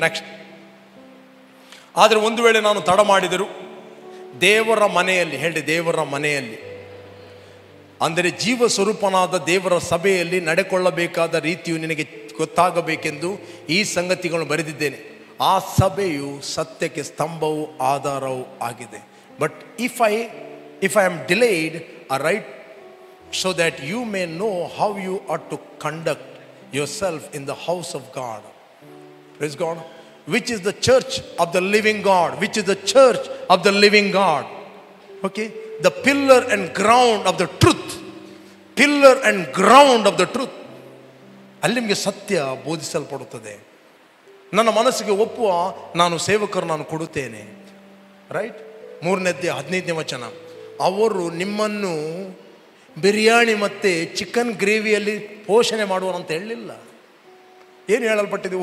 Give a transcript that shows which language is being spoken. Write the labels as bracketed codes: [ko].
[kn] Next, ಆದರೆ ಒಂದು ವೇಳೆ ನಾನು ತಡ ಮಾಡಿದರು ದೇವರ ಮನೆಯಲ್ಲಿ, ಹೇಳಿ ದೇವರ ಮನೆಯಲ್ಲಿ ಅಂದರೆ ಜೀವ ಸ್ವರೂಪನಾದ ದೇವರ ಸಭೆಯಲ್ಲಿ ನಡೆಕೊಳ್ಳಬೇಕಾದ ರೀತಿಯು ನಿನಗೆ ಗೊತ್ತಾಗಬೇಕೆಂದು ಈ ಸಂಗತಿಗಳನ್ನು ಬರೆದಿದ್ದೇನೆ. ಆ ಸಭೆಯು ಸತ್ಯಕ್ಕೆ ಸ್ತಂಭವೂ ಆಧಾರವೂ ಆಗಿದೆ. [en] But if I am delayed I write so that you may know how you ought to conduct yourself in the house of God. Praise God. Which is the church of the living God. Which is the church of the living God. Okay? The pillar and ground of the truth. Pillar and ground of the truth. [kn] ಅಲ್ಲಿ ನಿಮಗೆ ಸತ್ಯ ಬೋಧಿಸಲ್ಪಡುತ್ತದೆ. ನನ್ನ ಮನಸ್ಸಿಗೆ ಒಪ್ಪುವ ನಾನು ಸೇವಕರು ನಾನು ಕೊಡುತ್ತೇನೆ. Right? 3ನೇ ಅಧ್ಯಾಯ 15ನೇ ವಚನ. ಅವರು ನಿಮ್ಮನ್ನು ಬಿರಿಯಾನಿ ಮತ್ತು ಚಿಕನ್ ಗ್ರೇವಿಯಲ್ಲಿ ಪೋಷಣೆ ಮಾಡುವನಂತ ಹೇಳಲಿಲ್ಲ. ಏನು ಹೇಳಲ್ಪಟ್ಟಿದೆ?